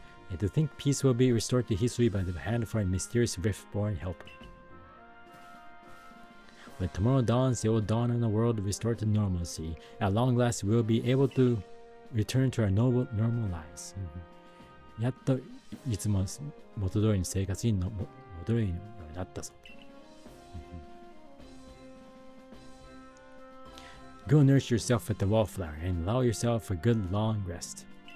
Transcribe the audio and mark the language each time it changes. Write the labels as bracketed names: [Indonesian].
[English] And to think peace will be restored to history by the hand of our mysterious rift-born helper. When tomorrow dawns, it will dawn on a world restored to normalcy. At long last, we will be able to return to our normal lives. [Japanese] やっといつも元通りの生活に戻れるようになったぞ。 [English] Go nurse yourself at the wallflower and allow yourself a good long rest.